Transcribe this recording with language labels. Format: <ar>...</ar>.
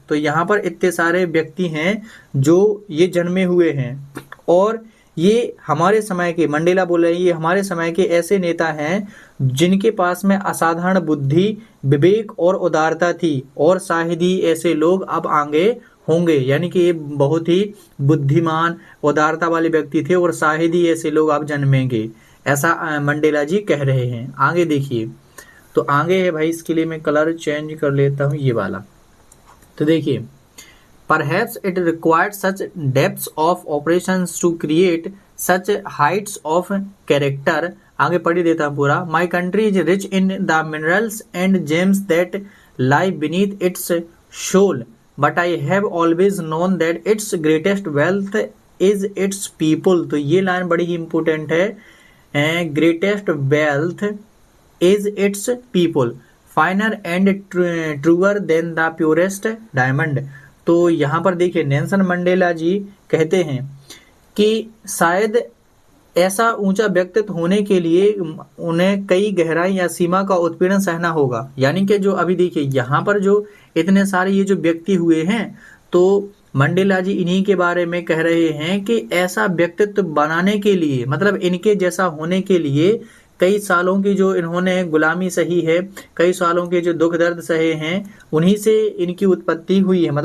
<hi>तो यहाँ पर इतने सारे व्यक्ति हैं जो ये जन्मे हुए हैं, और ये हमारे समय के, मंडेला बोल रहे हैं, ये हमारे समय के ऐसे नेता हैं जिनके पास में असाधारण बुद्धि, विवेक और उदारता थी, और शायद ही ऐसे लोग अब आगे होंगे। यानी कि ये बहुत ही बुद्धिमान, उदारता वाले व्यक्ति थे, और शायद ही ऐसे लोग अब जन्मेंगे, ऐसा मंडेला जी कह रहे हैं। आगे देखिए, तो आगे है भाई, इसके लिए मैं कलर चेंज कर लेता हूँ, ये वाला। तो देखिए,</hi> <en>Perhaps it required such depths of operations to create such heights of character.</en> <hi>आगे पढ़ी देता हूँ पूरा.</hi> <en>My country is rich in the minerals and gems that lie beneath its shoal, but I have always known that its greatest wealth is its people.</en> <hi>तो ये line बड़ी ही important है.</hi> <en>Greatest wealth is its people, finer and truer than the purest diamond.</en> <hi>तो यहाँ पर देखिए Nelson Mandela जी कहते हैं कि शायद ऐसा ऊंचा व्यक्तित्व होने के लिए उन्हें कई गहराई या सीमा का उत्पीड़न सहना होगा. यानी कि जो अभी देखिए यहाँ पर जो इतने सारे ये जो व्यक्ति हुए हैं, तो मंडेला जी इन्हीं के बारे में कह रहे हैं कि ऐसा व्यक्तित्व बनाने के लिए, मतलब इनके जैसा होने के लिए कई सालों की जो इन्होंने गुलामी सही है, कई सालों के जो दुख दर्द सहे हैं, उन्हीं से इनकी उत्पत्ति हुई है.</hi>